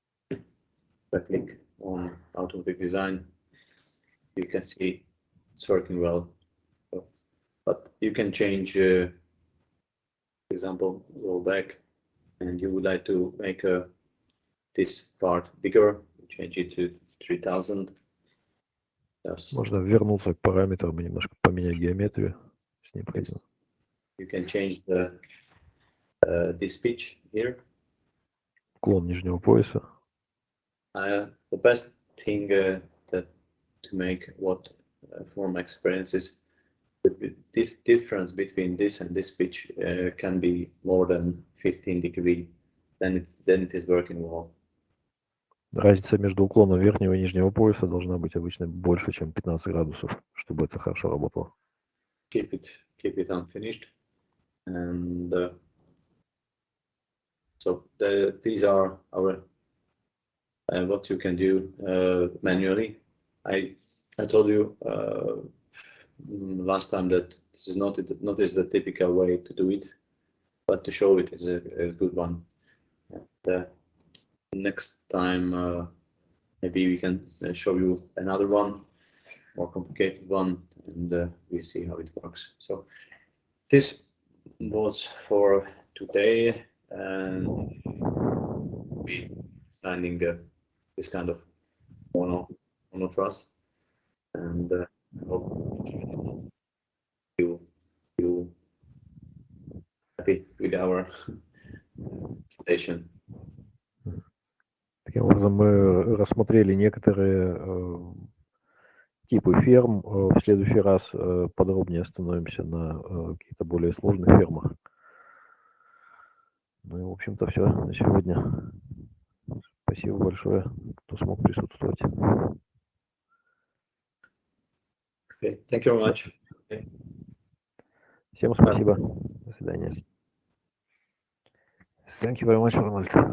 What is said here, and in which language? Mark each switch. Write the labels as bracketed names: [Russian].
[English] If I click on automatic design, you can see it's working well. But you can change, for example, go back, and you would like to make this part bigger, change it to 3000. Yes. [Russian] Можно вернуться к параметрам и немножко поменять геометрию, если необходимо. [English] You can change this pitch here. [Russian] Уклон нижнего пояса. [English] The best thing to make what for my experience is this difference between this and this pitch can be more than 15 degrees. Then it is working well. [Russian] Разница между уклоном верхнего и нижнего пояса должна быть обычно больше, чем 15 градусов, чтобы это хорошо работало. [English] Keep it unfinished, and so these are our what you can do manually. I told you last time that this is not the typical way to do it, but to show it is a good one. And, next time maybe we can show you another one, more complicated one, and we see how it works. So this was for today, and we finding this kind of mono truss, and I hope you happy with our presentation. [Russian] Таким образом, мы рассмотрели некоторые типы ферм. В следующий раз подробнее остановимся на каких-то более сложных фермах. Ну и, в общем-то, все на сегодня. Спасибо большое, кто смог присутствовать. [English] Okay, thank you very much. [Russian] Всем спасибо. До свидания. [English] Thank you very much, Ronald.